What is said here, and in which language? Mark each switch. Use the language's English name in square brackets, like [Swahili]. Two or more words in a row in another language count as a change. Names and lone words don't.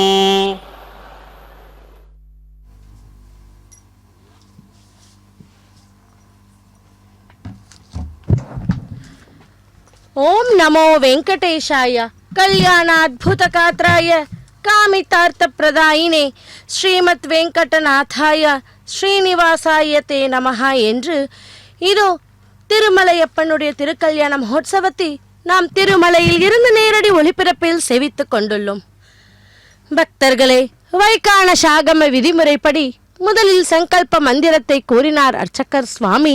[Sanskrit] ओम नमो वेंकटेशाय कल्याणाद्भुतगात्राय कामितार्थप्रदायिने श्रीमद् वेंकटनाथाय श्रीनिवासाय ते नमः [Tamil] என்று இதோ திருமலையப்பனுடைய திருக்கல்யாண மகோத்சவத்தை நாம் திருமலையில் இருந்து நேரடி ஒளிபரப்பில் சேவித்துக் கொண்டுள்ளோம். பக்தர்களே, வைகான சாகம விதிமுறைப்படி முதலில் சங்கல்ப மந்திரத்தை கூறினார் அர்ச்சகர் சுவாமி.